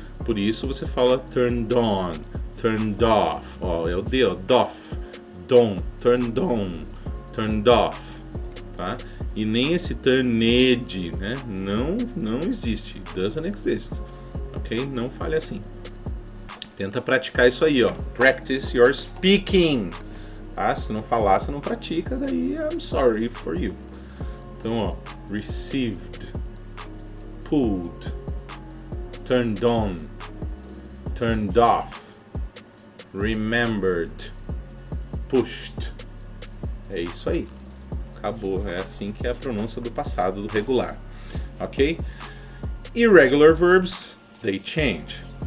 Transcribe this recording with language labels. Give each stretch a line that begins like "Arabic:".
Portuguese: Por isso você fala turned on, turned off. Ó, é o D, ó, doff, turned on, turned off. Tá? E nem esse turned, né? Não existe.
English: Doesn't exist.
Portuguese: Ok? Não fale assim. Tenta praticar isso aí, ó.
English: Practice your speaking.
Portuguese: Tá? Se não falar, se não pratica, daí
English: I'm sorry for you. Então, ó, received, pulled, turned on, turned off, remembered, pushed.
Portuguese: É isso aí. Acabou. É assim que é a pronúncia do passado do regular.
English: Ok? Irregular verbs, they change.